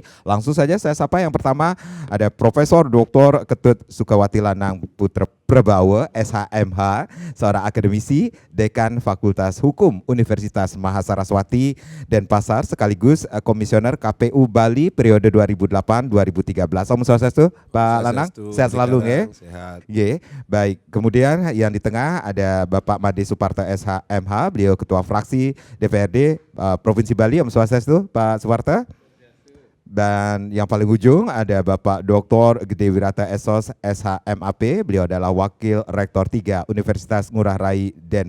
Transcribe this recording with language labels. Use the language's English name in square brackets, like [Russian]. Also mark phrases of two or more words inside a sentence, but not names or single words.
[Indonesian] Langsung saja saya sapa yang pertama ada Profesor Dr. Ketut Sukawati Lanang Putra Prabawa, SHMH, seorang akademisi, Dekan Fakultas Hukum Universitas Mahasaraswati Denpasar, sekaligus Komisioner KPU Bali periode 2008-2013. [Sanskrit] Om Swastiastu, [Indonesian] Pak Lanang, sehat selalu ya? Sehat. Ye, baik. Kemudian yang di tengah ada Bapak Made Suparto SHMH, beliau Ketua Fraksi DPRD Provinsi Bali. [Sanskrit] Om Swastiastu, [Indonesian] Pak Suparto. Dan yang paling ujung ada Bapak Dr. Gede Wirata Esos SHMAP, beliau adalah Wakil Rektor 3 Universitas Ngurah Rai Denpasar.